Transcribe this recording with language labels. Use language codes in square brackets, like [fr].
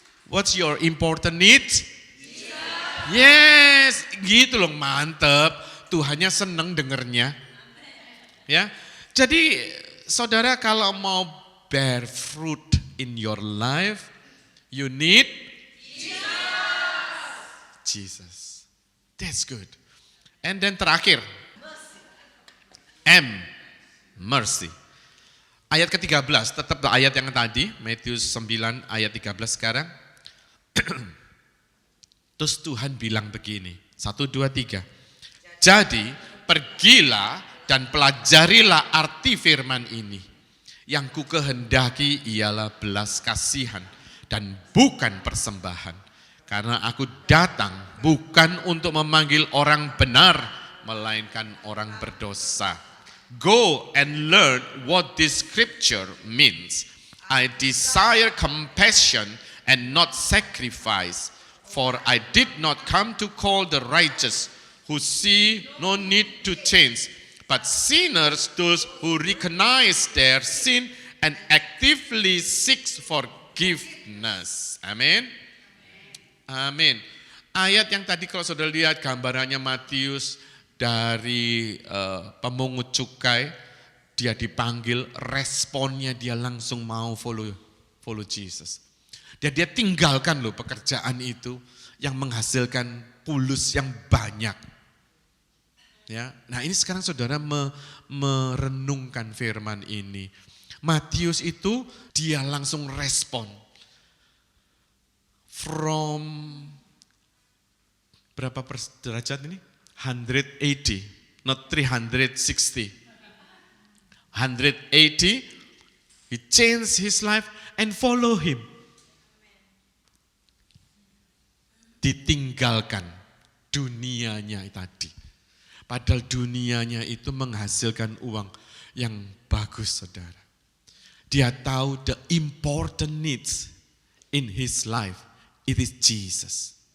[en] What's your important needs? [id] Yes, gitu loh, mantep. Tuhannya seneng dengernya. Ya. Jadi saudara kalau mau [en] bear fruit in your life, you need Jesus. That's good. And then [id] terakhir, [en] M, mercy. [id] Ayat ke-13, tetap ayat yang tadi, Matius 9 ayat 13 sekarang. Terus Tuhan bilang begini, 1, 2, 3. Jadi pergilah dan pelajarilah arti firman ini. Yang ku kehendaki ialah belas kasihan dan bukan persembahan. Karena aku datang bukan untuk memanggil orang benar, melainkan orang berdosa. [en] Go and learn what this scripture means. I desire compassion and not sacrifice, for I did not come to call the righteous, who see no need to change, but sinners those who recognize their sin and actively seeks forgiveness. [id] Amin. Amin. Ayat yang tadi kalau saudara lihat gambarannya Matius dari pemungut cukai, dia dipanggil, responnya dia langsung mau [en] follow Jesus. [id] Dia tinggalkan loh pekerjaan itu yang menghasilkan pulus yang banyak. Ya, nah ini sekarang saudara merenungkan firman ini. Matius itu dia langsung respon. [en] From [id] berapa derajat ini? [en] 180, not 360. 180, he changed his life and follow him. [id] Ditinggalkan dunianya tadi. Padahal dunianya itu menghasilkan uang yang bagus, saudara. Dia tahu [en] the important needs in his life, it is Jesus.